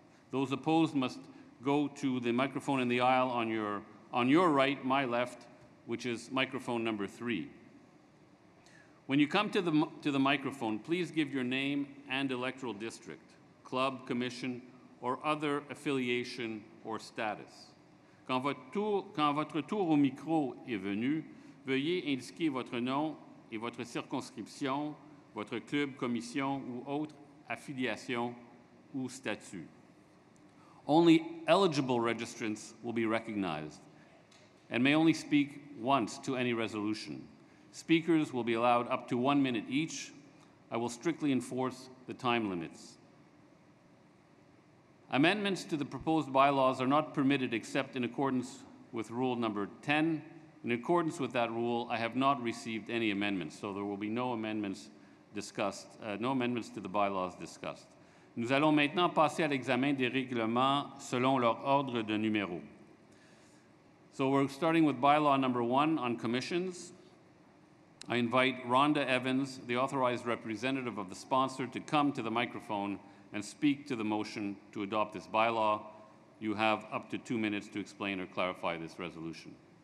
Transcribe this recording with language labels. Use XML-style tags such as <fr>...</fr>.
<en>Those opposed must go to the microphone in the aisle on your right, my left, which is microphone number 3. When you come to the microphone, please give your name and electoral district, club, commission, or other affiliation or status.</en> <fr>Quand votre tour au micro est venu, veuillez indiquer votre nom et votre circonscription, votre club, commission ou autre affiliation ou statut.</fr> <en>Only eligible registrants will be recognized and may only speak once to any resolution. Speakers will be allowed up to 1 minute each. I will strictly enforce the time limits. Amendments to the proposed bylaws are not permitted except in accordance with rule number 10. In accordance with that rule, I have not received any amendments, so there will be no amendments discussed, no amendments to the bylaws discussed.</en> <fr>Nous allons maintenant passer à l'examen des règlements selon leur ordre de numéro.</fr> <en>So we're starting with bylaw number 1 on commissions. I invite Rhonda Evans, the authorized representative of the sponsor, to come to the microphone and speak to the motion to adopt this bylaw. You have up to 2 minutes to explain or clarify this resolution.</en>